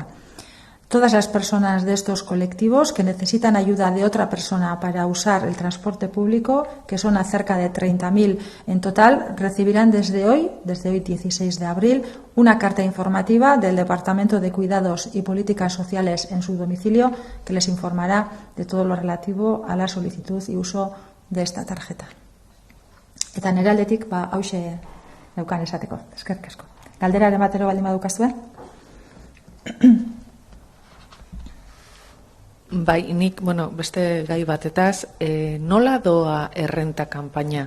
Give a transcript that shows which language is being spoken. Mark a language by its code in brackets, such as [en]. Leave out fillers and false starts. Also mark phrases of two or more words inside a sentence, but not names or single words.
[es] Todas las personas de estos colectivos que necesitan ayuda de otra persona para usar el transporte público, que son a cerca de 30.000 en total, recibirán desde hoy 16 de abril, una carta informativa del Departamento de Cuidados y Políticas Sociales en su domicilio que les informará de todo lo relativo a la solicitud y uso de esta tarjeta. [eu] Eta nire aldetik, hauxe neukan esateko. Eskerrik asko. Galdera ematero baldin badukazue? Bai, nik, beste gai batetaz, nola doa errenta kanpaina?